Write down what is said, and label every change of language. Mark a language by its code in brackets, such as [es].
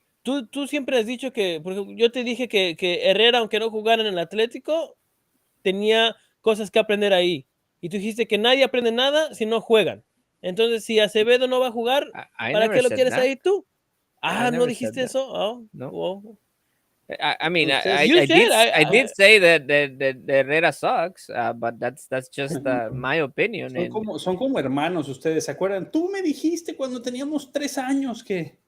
[es] Tú siempre has dicho que, porque yo te dije que Herrera, aunque no jugara en el Atlético, tenía cosas que aprender ahí. Y tú dijiste que nadie aprende nada si no juegan. Entonces, si Acevedo no va a jugar, ¿para qué lo quieres ahí tú? ¿No dijiste eso? No. [en] Wow. I mean, I did say that Herrera sucks, but that's just my opinion. [es] Son como hermanos ustedes, ¿se acuerdan? Tú me dijiste cuando teníamos 3 años que...